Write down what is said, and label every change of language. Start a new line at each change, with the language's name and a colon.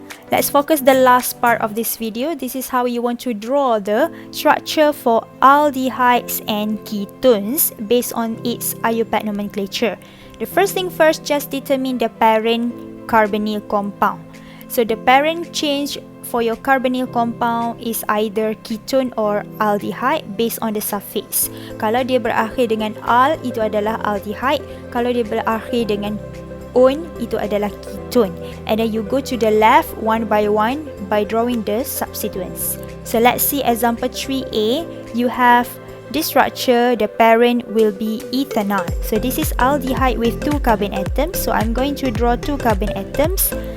English: Let's focus the last part of this video. This is how you want to draw the structure for aldehydes and ketones based on its IUPAC nomenclature. The first thing first, just determine the parent carbonyl compound. So the parent change for your carbonyl compound is either ketone or aldehyde based on the suffix.
Malay: Kalau dia berakhir dengan al, itu adalah aldehyde. Kalau dia berakhir dengan on, itu adalah ketone.
English: And then you go to the left one by one by drawing the substituents. So let's see example 3a. You have this structure, the parent will be ethanol. So this is aldehyde with 2 carbon atoms. So I'm going to draw 2 carbon atoms.